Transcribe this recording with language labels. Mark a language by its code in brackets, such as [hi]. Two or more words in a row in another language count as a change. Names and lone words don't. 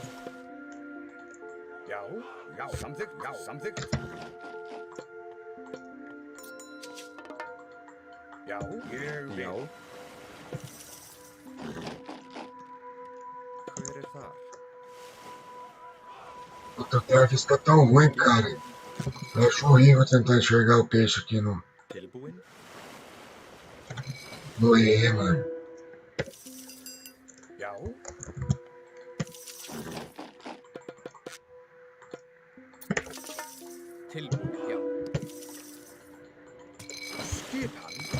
[is] Já. Já. Samþykkt. Já. Samþykkt. Já. Ég vil. Já. Hver er þar? [pt] O teu Travis tá tão ruim, cara. Eu acho horrível tentar enxergar o peixe aqui no [is] Tilbúin. [pt] EE, mano. [is] Já. Tilbúin, já. Skipan.